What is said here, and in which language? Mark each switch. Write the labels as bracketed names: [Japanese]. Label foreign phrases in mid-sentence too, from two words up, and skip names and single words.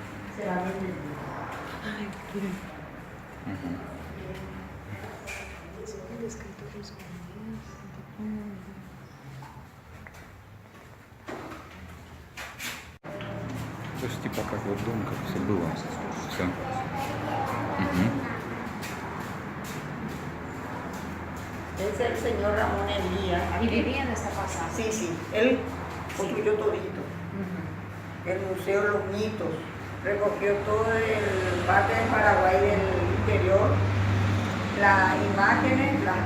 [Russian] Мгм. То есть типа как вот дом, как все было. Все. [Spanish] Es el señor Ramón Elías. ¿Y vivía en esta casa? Sí, sí, él construyó todito. Ujú. El Museo Los Mitos, recogió todo el parte del Paraguay del interior, las imágenes, las